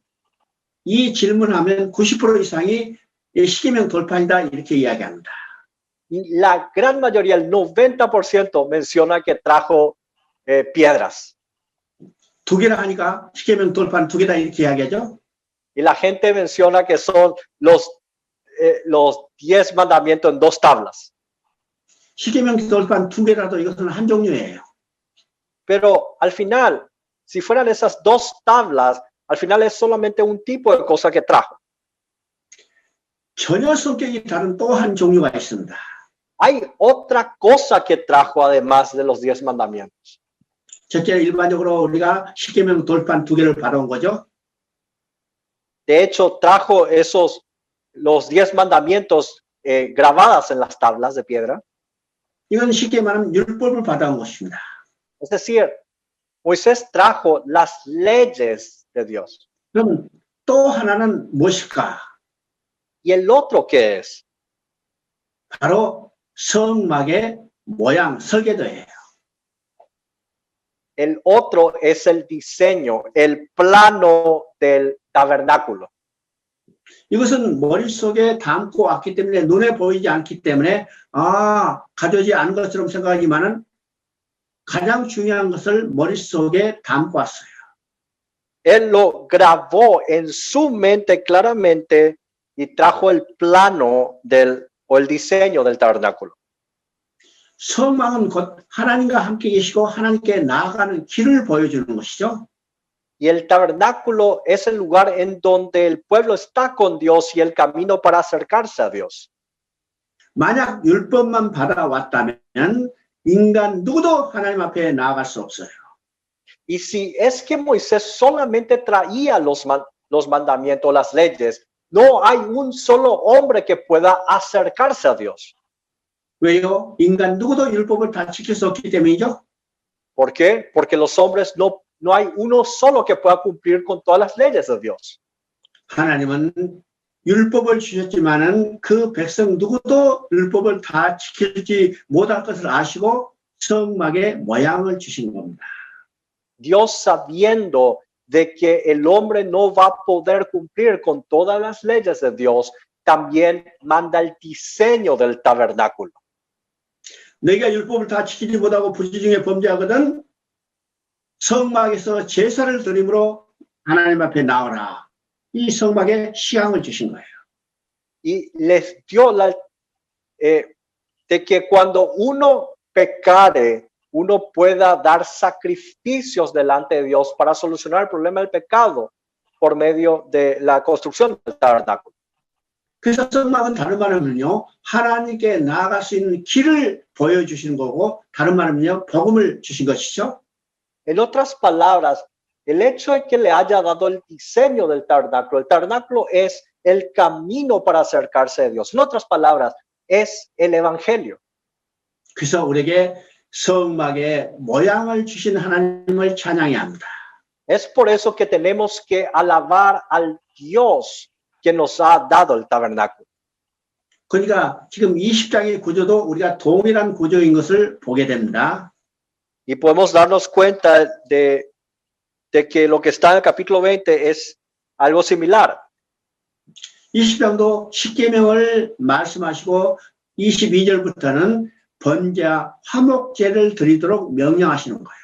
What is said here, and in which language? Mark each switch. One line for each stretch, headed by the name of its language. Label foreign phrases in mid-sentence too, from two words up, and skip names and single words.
Korean: 이 질문하면 90% 이상이 십계명 돌파이다 이렇게 이야기합니다.
Spanish: Y la gran mayoría, el 90% menciona que trajo piedras.
Korean: 두 개나 하니까 십계명 돌파는 두 개다 이렇게 이야기하죠.
Spanish: Y la gente menciona que son los 10 mandamientos en dos tablas.
Korean: 십계명 돌파는 두 개라도 이것은 한 종류예요.
Spanish: Pero al final, si fueran esas dos tablas, al final es solamente un tipo de cosa que trajo.
Korean: 전혀 성격이 다른 또 한 종류가 있습니다.
Spanish: Hay otra cosa que trajo además de los 10 mandamientos.
Korean: 첫째, 일반적으로 우리가 십계명 돌판 두 개를 받아온 거죠.
Spanish: De hecho, trajo los 10 mandamientos grabadas en las tablas de piedra.
Korean: 이건 쉽게 말하면 율법을 받아온 것입니다.
Spanish: Es decir, Moisés trajo las leyes de Dios.
Korean: 그럼 또 하나는 무엇일까?
Spanish: ¿Y el otro qué es?
Korean: 바로 성막의 모양, 설계도예요.
Spanish: El otro es el diseño, el plano del tabernáculo.
Korean: 이것은 머릿속에 담고 왔기 때문에 눈에 보이지 않기 때문에 가져오지 않은 것처럼 생각하지만은 가장 중요한 것을 머릿속에 담고 왔어요.
Spanish: Él lo grabó en su mente claramente y trajo el plano o el diseño del tabernáculo.
Korean: 성막은 곧 하나님과 함께 계시고 하나님께 나아가는 길을 보여주는 것이죠.
Spanish: Y el tabernáculo es el lugar en donde el pueblo está con Dios y el camino para acercarse a Dios.
Korean: 만약 율법만 받아왔다면 인간 누구도 하나님 앞에 나아갈 수 없어요.
Spanish: Y si es que Moisés solamente traía los mandamientos, las leyes, no hay un solo hombre que pueda acercarse a Dios.
Korean: 왜요? 인간 누구도 율법을 다 지킬 수 없기 때문이죠.
Spanish: ¿Por qué? Porque los hombres no hay uno solo que pueda cumplir con todas las leyes de Dios.
Korean: 하나님은 율법을 주셨지만은 그 백성 누구도 율법을 다 지키지 못할 것을 아시고 성막의 모양을 주신 겁니다.
Spanish: Dios, sabiendo de que el hombre no va a poder cumplir con todas las leyes de Dios, también manda el diseño del tabernáculo.
Korean: 너희가 율법을 다 지키지 못하고 부지중에 범죄하거든 성막에서 제사를 드림으로 하나님 앞에 나오라. 이 성막에 시향을 주신 거예요.
Spanish: Y les dio de que cuando uno pecare, uno pueda dar sacrificios delante de Dios para solucionar el problema del pecado por medio de la construcción del tabernáculo.
Korean: 그래서 성막은 다른 말하면요, 하나님께 나아갈 수 있는 길을 보여주시는 거고, 다른 말하면요, 복음을 주신 것이죠.
Spanish: En otras palabras, el hecho de que le haya dado el diseño del tabernáculo es el camino para acercarse a Dios. En otras palabras, es el evangelio.
Korean: 그래서 우리에게 성막의 모양을 주신 하나님을 찬양해야 합니다.
Spanish: Es por eso que tenemos que alabar al Dios que nos ha dado el tabernáculo.
Korean: 그러니까 지금 20장의 구조도 우리가 동일한 구조인 것을 보게 됩니다.
Spanish: Y podemos darnos cuenta de que lo que está en el capítulo 20 es algo similar.
Korean: 20장도 십계명을 말씀하시고 22절부터는 번제와 화목제를 드리도록 명령하시는 거예요.